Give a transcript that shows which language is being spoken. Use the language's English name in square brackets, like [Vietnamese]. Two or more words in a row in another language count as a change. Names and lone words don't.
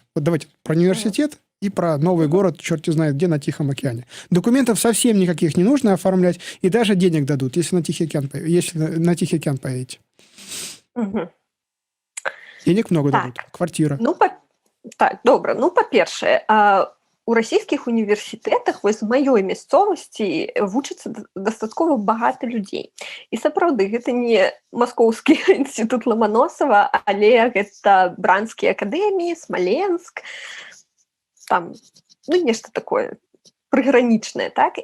[Russian] Вот давайте про университет и про новый город, черт знает где, на Тихом океане. Документов совсем никаких не нужно оформлять, и даже денег дадут, если на Тихий океан поедете. Угу. Денег много дадут. Квартира. Так, [Belarusian] добра. Па-першае, у расійскіх універсітэтах вось з маёй мясцовасці вучыцца дастаткова багата людзей. І сапраўды, гэта не Маскоўскі інстытут Ломоносова, але гэта Бранскія акадэміі, Смаленск, там, нешта такое прыгранічнае, так?